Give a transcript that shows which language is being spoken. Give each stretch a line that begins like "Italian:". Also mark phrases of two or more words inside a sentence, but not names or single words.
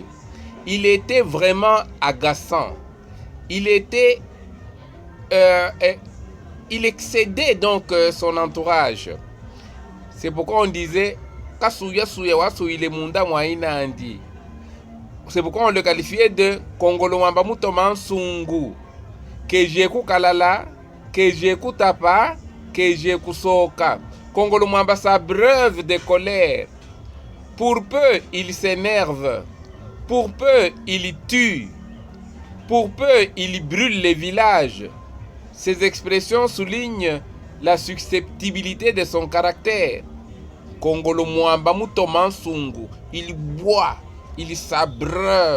French: Il était vraiment agaçant. Il excédait donc son entourage. C'est pourquoi on disait c'est pourquoi on le qualifiait de Kongolo Mwamba Mutoman Sungu.
Luba-Katanga: Kejeku Kalala, Kejeku Tapa, Kejeku Soka.
French: Kongolo Mwamba s'abreuve de colère. Pour peu, il s'énerve. Pour peu, il tue. Pour peu, il brûle les villages. Ces expressions soulignent la susceptibilité de son caractère. Kongolo Mwamba Mutoman Sungu. Il boit, il s'abreuve.